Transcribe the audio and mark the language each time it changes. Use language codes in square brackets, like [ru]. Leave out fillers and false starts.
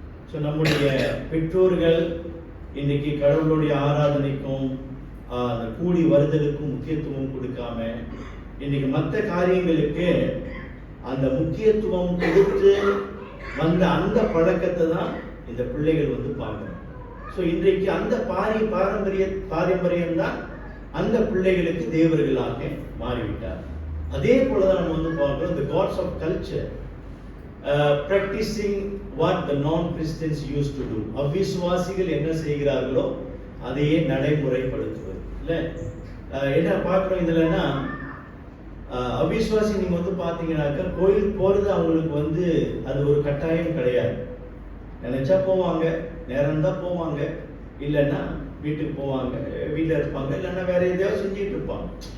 [ta] So நம்முடைய பெற்றோர்கள் இன்னைக்கு கடவுளுடைய ஆராதனைக்கும் அந்த கூடி வருதலுக்கும் முக்கியத்துவம் கொடுக்காம இன்னைக்கு மற்ற காரியங்களுக்கு அந்த முக்கியத்துவம் கொடுத்து வந்த அந்த பழக்கத்தை தான் இந்த பிள்ளைகள் வந்து பார்க்கணும். ஸோ இன்றைக்கு அந்த பாரம்பரியம் தான் அந்த பிள்ளைகளுக்கு தேவர்களாக மாறிவிட்டார். அதே போலதான் நம்ம வந்து பார்க்கிறோம், [en] the gods of culture practicing what the non-Christians used to do. [ta] அவிசுவாசிகள் என்ன செய்கிறார்களோ அதையே நடைமுறைப்படுத்துவது இல்ல. என்ன பார்க்கிறோம் இதுலன்னா, அவிசுவாசி நீங்க வந்து பாத்தீங்கன்னாக்கா கோயிலுக்கு போறது அவங்களுக்கு வந்து அது ஒரு கட்டாயம் கிடையாது. நினைச்சா போவாங்க, நேரம் தான் போவாங்க, இல்லைன்னா வீட்டுக்கு போவாங்க, வீட்டில் இருப்பாங்க, இல்லைன்னா வேற எதையாவது செஞ்சுட்டு இருப்பாங்க.